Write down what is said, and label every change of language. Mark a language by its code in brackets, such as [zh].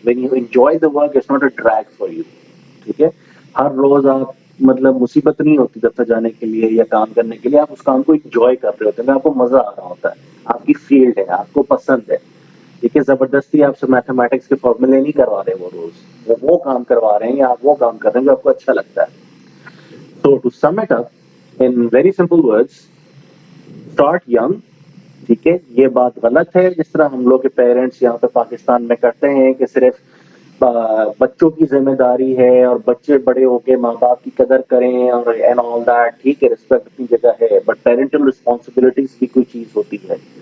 [en] When you enjoy the work it's not a drag for you. [ur] ٹھیک ہے, ہر روز آپ مطلب مصیبت نہیں ہوتی دفتر جانے کے لیے یا کام کرنے کے لیے, آپ اس کام کو انجوائے کر رہے ہوتے ہیں, آپ کو مزہ آ رہا ہوتا ہے, آپ کی فیلڈ ہے, آپ کو پسند ہے. ٹھیک ہے, زبردستی آپ سے میتھمیٹکس کے فارمولے نہیں کروا رہے وہ روز, وہ کام کروا رہے ہیں یا آپ وہ کام کر رہے ہیں جو آپ کو اچھا لگتا ہے. [en] So to sum it up in very simple words, start young. [ur] ٹھیک ہے, یہ بات غلط ہے جس طرح ہم لوگ کے پیرنٹس یہاں پہ پاکستان میں کرتے ہیں کہ صرف بچوں کی ذمہ داری ہے اور بچے بڑے ہو کے ماں باپ کی قدر کریں اور [en] And all that. [ur] ٹھیک ہے, رسپیکٹ اپنی جگہ ہے, [en] but parental responsibilities [ur] بھی کوئی چیز ہوتی ہے.